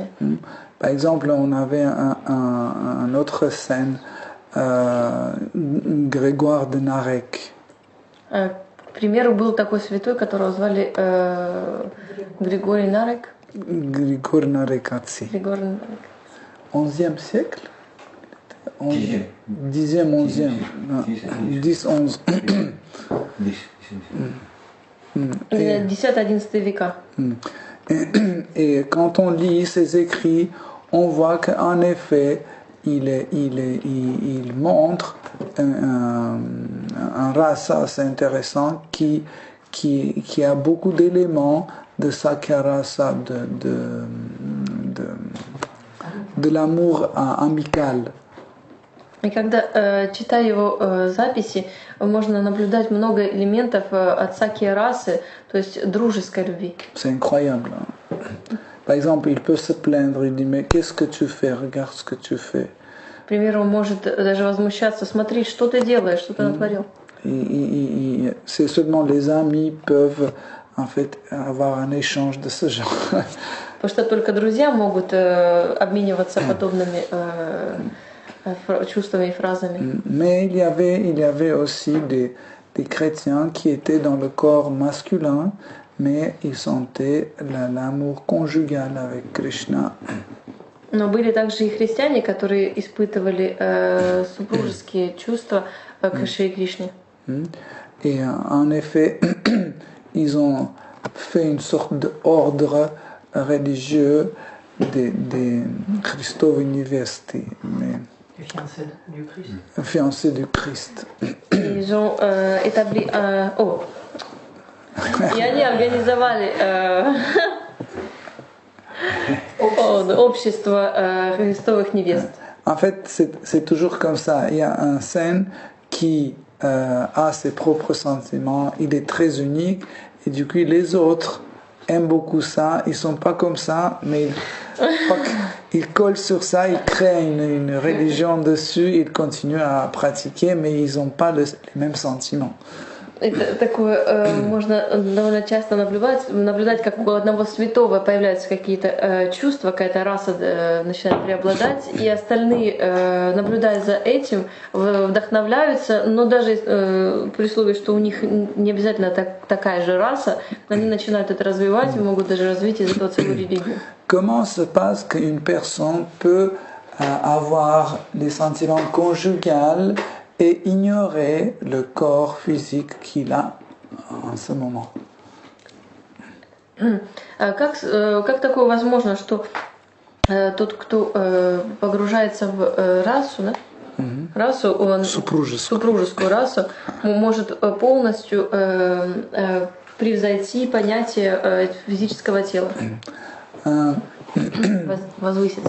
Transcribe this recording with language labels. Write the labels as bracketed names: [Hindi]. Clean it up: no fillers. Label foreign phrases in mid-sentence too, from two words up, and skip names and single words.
[French] Par exemple, on avait un autre saint, Grégoire de Narek. [Russian] К примеру, был такой святой, которого звали Григорий Нарек. Grigor Narekatsi. Григорий Нарек. [French] 11e siècle 10e. 10e, 11e. 10, 11. [Russian] 10-11 века. [French] Et quand on lit ses écrits, on voit qu'en effet, il montre un rasa assez intéressant qui a beaucoup d'éléments de Sakyarasa, de l'amour amical. [Russian] И когда читая его записи, можно наблюдать много элементов от саки расы, то есть дружеской любви. [French] C'est incroyable. Par exemple, il peut se plaindre, il dit mais qu'est-ce que tu fais? Regarde ce que tu fais. [Russian] К примеру, он может даже возмущаться, смотри, что ты делаешь, что ты натворил. [French] C'est seulement les amis peuvent en fait avoir un échange de ce genre. [Russian] Потому что только друзья могут обмениваться подобными чувствами и фразами. [French] Mais il y avait aussi des chrétiens qui étaient dans le corps masculin, mais ils sentaient l'amour conjugal avec Krishna. [Russian] Но были также и христиане, которые испытывали супружеские чувства к Шри Кришне. [French] Et en effet, ils ont fait une sorte d'ordre religieux des Christov University, mais fiancés du Christ. Ils ont établi [Russian] и они организовали общество христовых невест. [French] En fait, c'est toujours comme ça. Il y a un saint qui a ses propres sentiments, il est très unique, et du coup les autres aiment beaucoup ça, ils sont pas comme ça, mais ils collent sur ça, ils créent une religion dessus, ils continuent à pratiquer, mais ils n'ont pas les mêmes sentiments. [Russian] Это такое можно довольно часто наблюдать, как у одного святого появляются какие-то чувства, какая-то раса начинает преобладать, и остальные, наблюдая за этим, вдохновляются, но даже при условии, что у них не обязательно такая же раса, они начинают это развивать и могут даже развить из этого целую религию. [French] Comment se passe qu'une personne peut avoir des sentiments conjugaux et ignorer le corps physique qu'il a en ce moment? [Russian] Как такое возможно, что тот, кто погружается в расу, да? Расу, он, супружескую расу, может полностью превзойти понятие физического тела, возвыситься.